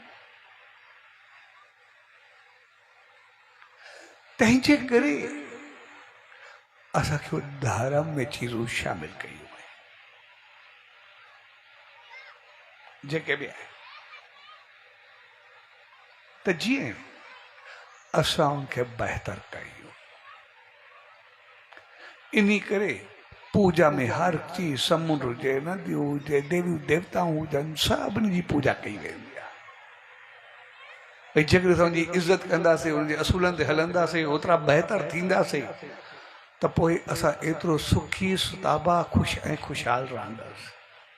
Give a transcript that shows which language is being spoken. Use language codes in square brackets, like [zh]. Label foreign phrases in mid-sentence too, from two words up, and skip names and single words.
[sd] तंहिंजे करे असांखे धर्म में चीज़ूं शामिल कयूं आहिनि, जेके बि आहे, त जीअं असां उनखे बहितर कयूं। इन करे पूजा में हर चीज, समुंड हुजे, नदियूं हुजे, देवी देवताऊं हुजनि, सभिनी जी पूजा कई वेंदी आहे। भई जेकॾहिं असां उनजी इज़त कंदासीं, उनजे असूलनि ते हलंदासीं, ओतिरा बहितर थींदासीं, त पोइ असां एतिरो सुखी सुताबा ख़ुशि ऐं ख़ुशहाल रहंदासीं।